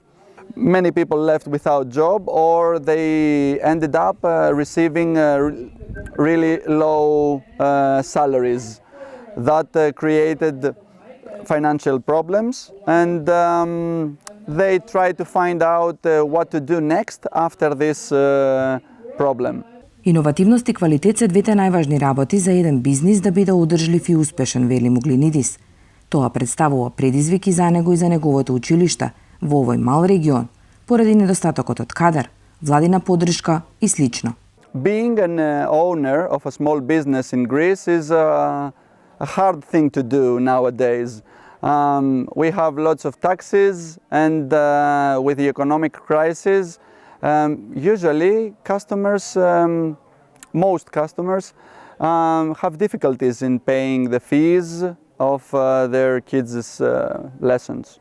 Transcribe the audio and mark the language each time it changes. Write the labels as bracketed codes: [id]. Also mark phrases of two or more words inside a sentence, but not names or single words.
[en] Many people left without job, or they ended up receiving really low salaries. That created financial problems, and they tried to find out what to do next after this problem. [mk] Иновативност и квалитет се двете најважни работи за еден бизнис да биде одржлив и успешен, вели Могленидис. Тоа представува предизвики за него и за неговото училиште во овој мал регион, поради недостатокот од кадар, владина поддршка и слично. [en] Being an owner of a small business in Greece is a hard thing to do nowadays. We have lots of taxes, and with the economic crisis, usually customers, most customers, have difficulties in paying the fees of their kids' lessons.